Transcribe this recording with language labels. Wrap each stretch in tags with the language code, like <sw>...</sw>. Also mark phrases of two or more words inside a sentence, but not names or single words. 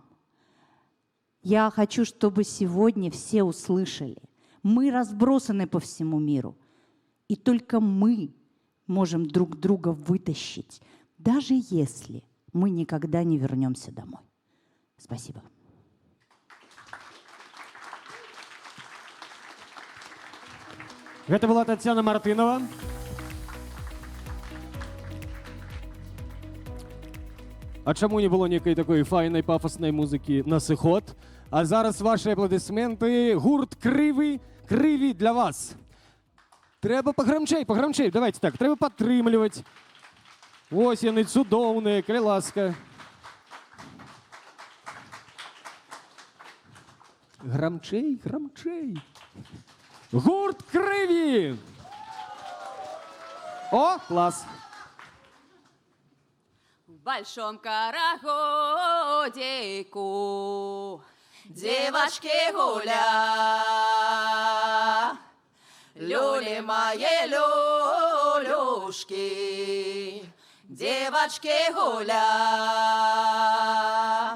<ru>Я хочу, чтобы сегодня все услышали. Мы разбросаны по всему миру. И только мы можем друг друга вытащить, даже если мы никогда не вернемся домой. Спасибо.</ru> <be>Гэта была Таццяна Мартынова. А чаму не было некай такой файнай пафаснай музыкі на сыход? А зараз ваши аплодысменты. Гурт Крывы, Крыві для вас. Трэба паграмчэй, паграмчэй.</be> <ru>Давайте так,</ru> <be>трэба падтрымліваць. Вось яны цудоўныя, калі ласка. Грамчэй, грамчэй. Гурт Крыві! О, класс!</be> <ru>В большом карагодику девочки гуля, люли мои люлюшки, девочки гуля.</ru>